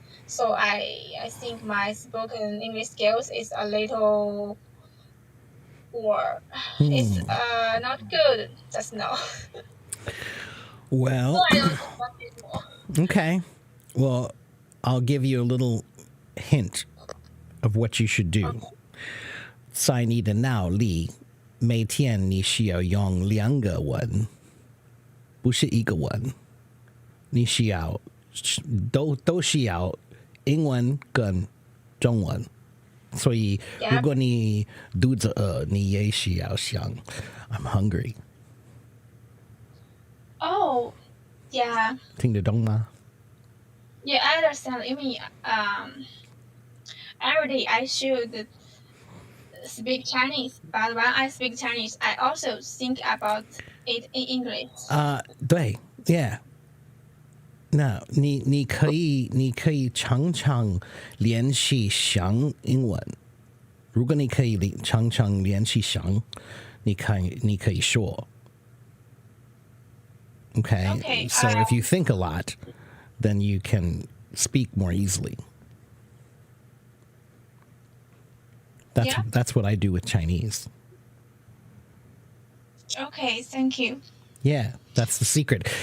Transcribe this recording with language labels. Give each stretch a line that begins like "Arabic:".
English: So I think my spoken English skills is a little or it's not good just now. Well, So I don't know what is more. okay. Well, I'll give you a little hint of what you should do.
Chinese: 在你的脑里，每天你需要用2个文，不是1个文。你需要都需要英文跟中文。所以，如果你肚子饿，你也需要想
English: I'm hungry. Oh, yeah.
Chinese: 听得懂吗？
English: Yeah, I understand. You mean every day I should speak Chinese, but when I speak Chinese, I also think about it in English.
Chinese: 对 ，Yeah. 那你可以常常练习讲英文。如果你可以常常练习讲，你可以说。
English: Okay. So if you think a lot, then you can speak more easily. That's what I do with Chinese. Okay, thank you. Yeah, that's the secret.